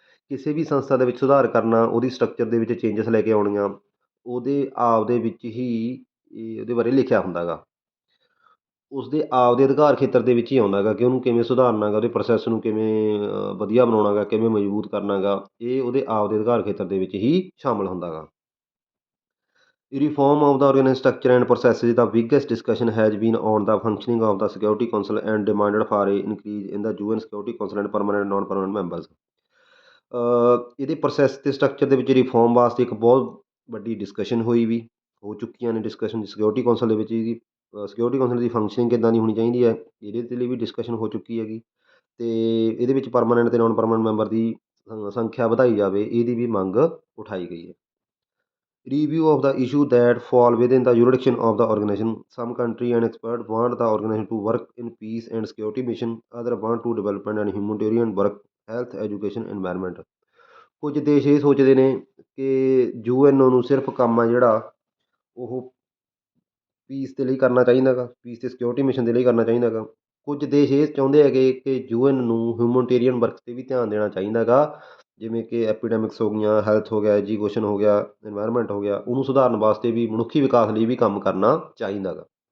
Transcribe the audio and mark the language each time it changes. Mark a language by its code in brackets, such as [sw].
[pa] ਕਿਸੇ ਵੀ ਸੰਸਥਾ ਦੇ ਵਿੱਚ ਸੁਧਾਰ ਕਰਨਾ, ਉਹਦੀ ਸਟਰਕਚਰ ਦੇ ਵਿੱਚ ਚੇਂਜਸ ਲੈ ਕੇ ਆਉਣੀਆਂ, ਉਹਦੇ ਆਪਦੇ ਵਿੱਚ ਹੀ ਉਹਦੇ ਬਾਰੇ ਲਿਖਿਆ ਹੁੰਦਾ ਗਾ। ਉਸਦੇ ਆਪਦੇ ਅਧਿਕਾਰ ਖੇਤਰ ਦੇ ਵਿੱਚ ਹੀ ਆਉਂਦਾ ਗਾ ਕਿ ਉਹਨੂੰ ਕਿਵੇਂ ਸੁਧਾਰਨਾ ਗਾ, ਉਹਦੇ ਪ੍ਰੋਸੈਸ ਨੂੰ ਕਿਵੇਂ ਵਧੀਆ ਬਣਾਉਣਾ ਗਾ, ਕਿਵੇਂ ਮਜ਼ਬੂਤ ਕਰਨਾ ਗਾ, ਇਹ ਉਹਦੇ ਆਪਦੇ ਅਧਿਕਾਰ ਖੇਤਰ ਦੇ ਵਿੱਚ ਹੀ ਸ਼ਾਮਲ ਹੁੰਦਾ ਗਾ। [en] Reform of the organization structure and processes, the biggest discussion has been on the functioning of the Security Council and demanded for a increase in the UN Security Council and permanent and non-permanent members। [pa] ਇਹਦੇ process ਅਤੇ structure ਦੇ ਵਿੱਚ reform ਵਾਸਤੇ ਇੱਕ ਬਹੁਤ ਵੱਡੀ discussion ਹੋ ਚੁੱਕੀਆਂ ਨੇ ਡਿਸਕਸ਼ਨ ਸਿਕਿਉਰਿਟੀ ਕੌਂਸਲ ਦੇ ਵਿੱਚ। ਇਹਦੀ ਸਿਕਿਉਰਿਟੀ ਕੌਂਸਲ ਦੀ ਫੰਕਸ਼ਨਿੰਗ ਕਿੱਦਾਂ ਦੀ ਹੋਣੀ ਚਾਹੀਦੀ ਹੈ, ਇਹਦੇ ਦੇ ਲਈ ਵੀ ਡਿਸਕਸ਼ਨ ਹੋ ਚੁੱਕੀ ਹੈਗੀ। ਅਤੇ ਇਹਦੇ ਵਿੱਚ ਪਰਮਾਨੈਂਟ ਅਤੇ ਨੋਨ ਪਰਮਾਨੈਂਟ ਮੈਂਬਰ ਦੀ ਸੰਖਿਆ ਵਧਾਈ ਜਾਵੇ, ਇਹਦੀ ਵੀ ਮੰਗ ਉਠਾਈ ਗਈ ਹੈ। [en] Review of the issue that fall within the jurisdiction of the organization. Some country and experts want the organization to work in peace and security mission. Others want to development and humanitarian work, health, education, environment। [pa] ਕੁਝ ਦੇਸ਼ ਇਹ ਸੋਚਦੇ ਨੇ ਕਿ UN ਨੂੰ ਸਿਰਫ ਕੰਮ ਆ ਜਿਹੜਾ ਉਹ ਪੀਸ ਦੇ ਲਈ ਕਰਨਾ ਚਾਹੀਦਾ ਗਾ, ਪੀਸ ਅਤੇ ਸਿਕਿਉਰਿਟੀ ਮਿਸ਼ਨ ਦੇ ਲਈ ਕਰਨਾ ਚਾਹੀਦਾ ਗਾ। ਕੁਝ ਦੇਸ਼ ਇਹ ਚਾਹੁੰਦੇ ਹੈਗੇ ਕਿ UN ਨੂੰ ਹਿਊਮਨਟੇਰੀਅਨ ਵਰਕ 'ਤੇ ਵੀ ਧਿਆਨ ਦੇਣਾ ਚਾਹੀਦਾ ਗਾ, ਜਿਵੇਂ ਕਿ ਐਪੀਡੈਮਿਕਸ ਹੋ ਗਈਆਂ, ਹੈਲਥ ਹੋ ਗਿਆ, ਐਜੂਕੇਸ਼ਨ ਹੋ ਗਿਆ, ਇਨਵਾਇਰਮੈਂਟ ਹੋ ਗਿਆ, ਉਹਨੂੰ ਸੁਧਾਰਨ ਵਾਸਤੇ ਵੀ ਮਨੁੱਖੀ ਵਿਕਾਸ ਲਈ ਵੀ ਕੰਮ ਕਰਨਾ ਚਾਹੀਦਾ ਗਾ।